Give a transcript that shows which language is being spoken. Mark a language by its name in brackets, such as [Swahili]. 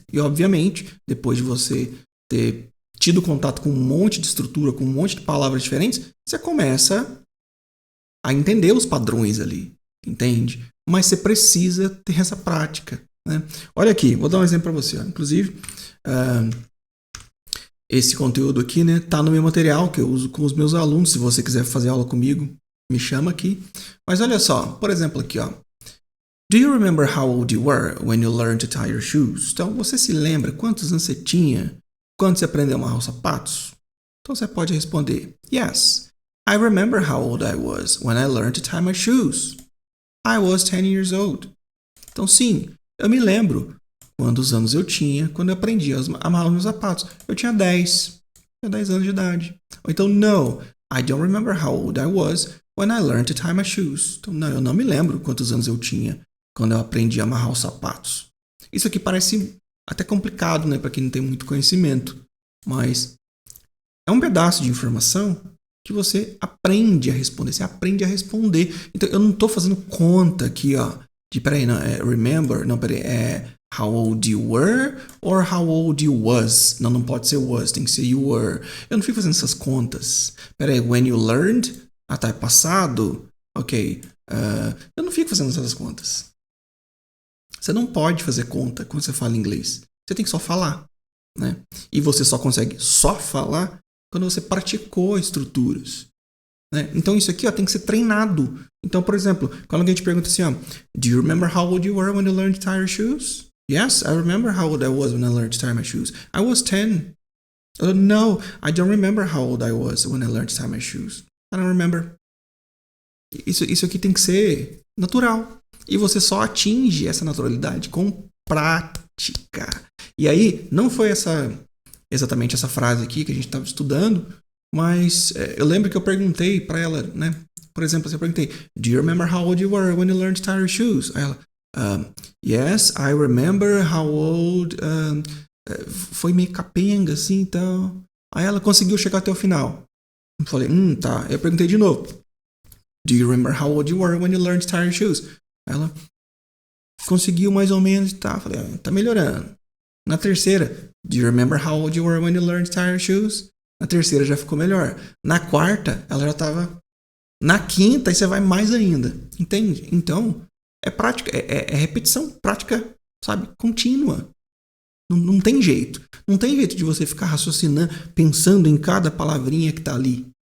[Portuguese] E, obviamente, depois de você ter tido contato com um monte de estrutura, com um monte de palavras diferentes, você começa a entender os padrões ali, entende? Mas você precisa ter essa prática, né? Olha aqui, vou dar um exemplo para você. Ó. Inclusive, esse conteúdo aqui, né, tá no meu material que eu uso com os meus alunos. Se você quiser fazer aula comigo, me chama aqui. Mas olha só, por exemplo aqui, ó. [English] Do you remember how old you were when you learned to tie your shoes? [Portuguese] Então, você se lembra quantos anos você tinha quando você aprendeu a amarrar os sapatos? Então, você pode responder, [English] yes, I remember how old I was when I learned to tie my shoes. I was 10 years old. [Portuguese] Então, sim, eu me lembro quantos anos eu tinha quando eu aprendi a amarrar os meus sapatos. Eu tinha 10. Tinha 10 anos de idade. Ou então, [English] no, I don't remember how old I was when I learned to tie my shoes. [Portuguese] Então, não, eu não me lembro quantos anos eu tinha quando eu aprendi a amarrar os sapatos. Isso aqui parece até complicado, né, para quem não tem muito conhecimento. Mas é um pedaço de informação que você aprende a responder. Você aprende a responder. Então, eu não estou fazendo conta aqui, ó, de, peraí, não, remember, não, peraí, [English] how old you were or how old you was? [Portuguese] Não, não pode ser was, tem que ser you were. Eu não fico fazendo essas contas. Peraí, [English] when you learned? [Portuguese] Tá, é passado? Ok. Eu não fico fazendo essas contas. Você não pode fazer conta quando você fala inglês. Você tem que só falar, né? E você só consegue só falar quando você praticou estruturas. Né? Então isso aqui, ó, tem que ser treinado. Então, por exemplo, quando alguém te pergunta assim, ó, [English] do you remember how old you were when you learned to tie your shoes? Yes, I remember how old I was when I learned to tie my shoes. I was 10. No, I don't remember how old I was when I learned to tie my shoes. I don't remember. [Portuguese] Isso aqui tem que ser natural. E você só atinge essa naturalidade com prática. E aí, não foi exatamente essa frase aqui que a gente estava estudando, mas eu lembro que eu perguntei para ela, né? Por exemplo, eu perguntei, [English] do you remember how old you were when you learned to tie your shoes? [Portuguese] Aí ela, [English] yes, I remember how old... [Portuguese] foi meio capenga, assim, então... Aí ela conseguiu chegar até o final. Eu falei, tá. Eu perguntei de novo, [English] do you remember how old you were when you learned to tie your shoes? [Portuguese] Aí ela conseguiu mais ou menos, tá. Eu falei, tá melhorando. Na terceira, [English] do you remember how old you were when you learned to tie your shoes? [Portuguese] Na terceira já ficou melhor. Na quarta, ela já estava... Na quinta, aí você vai mais ainda. Entende? Então, é prática, é repetição, prática, sabe? Contínua. Não tem jeito. Não tem jeito de você ficar raciocinando, pensando em cada palavrinha que tá ali.